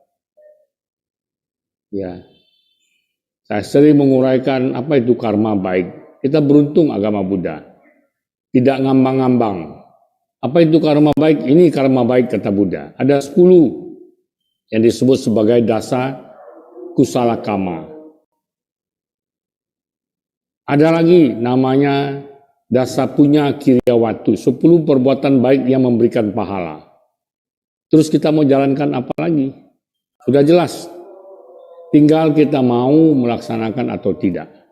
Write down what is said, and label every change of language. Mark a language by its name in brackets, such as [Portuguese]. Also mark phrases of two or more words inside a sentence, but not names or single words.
[Indonesian] Ya, saya sering menguraikan apa itu karma baik. Kita beruntung agama Buddha, tidak ngambang-ngambang. Apa itu karma baik? Ini karma baik kata Buddha. Ada 10 yang disebut sebagai [Pali] dasa kusala kama. [Indonesian] Ada lagi namanya [Pali] dasa punya kiryawatu, [Indonesian] 10 perbuatan baik yang memberikan pahala. Terus kita mau jalankan apa lagi? Sudah jelas, tinggal kita mau melaksanakan atau tidak.